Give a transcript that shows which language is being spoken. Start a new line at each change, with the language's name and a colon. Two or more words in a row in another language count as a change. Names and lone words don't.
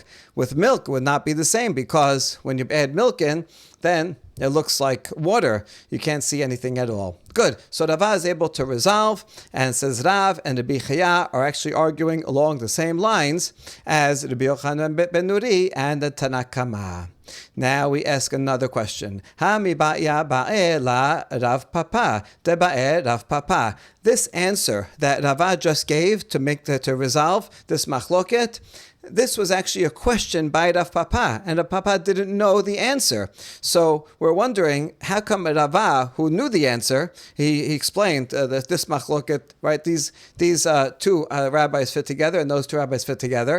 English: With milk, it would not be the same, because when you add milk in, then it looks like water. You can't see anything at all. Good. So Rava is able to resolve, and says Rav and Rabbi Chaya are actually arguing along the same lines as Rabbi Yochanan ben Nuri and the Tanakama. Now we ask another question.
Aramaic: הא מי בעיא בעי לה רב פפא, דבעי רב פפא.
English: This answer that Rava just gave to resolve this machloket, this was actually a question by Rav Papa, and Rav Papa didn't know the answer. So we're wondering, how come Rava, who knew the answer, he explained that this machloket, right, these 2 rabbis fit together, and those 2 rabbis fit together.